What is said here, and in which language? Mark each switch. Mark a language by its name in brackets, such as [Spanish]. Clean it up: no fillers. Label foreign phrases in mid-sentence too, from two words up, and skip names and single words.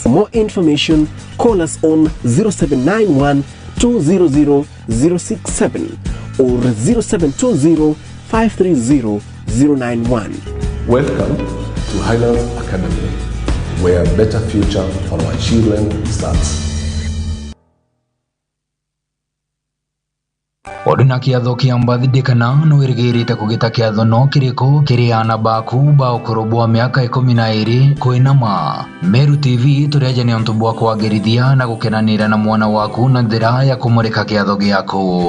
[English] For more information, call us on 0791 200 067 or 0720 530 091. Welcome to Highlands Academy, where a better future for our children starts. [Meru] Odina kiatho kia mbathidikana no irigirite kugita kiatho no kiriko kiriana baku ba ukorobwa miaka 12 koinama. Meru TV tureje ni onto bwa kwagirithia na gukenanira na mwana waku na ndira ya kumurika kiatho giaku.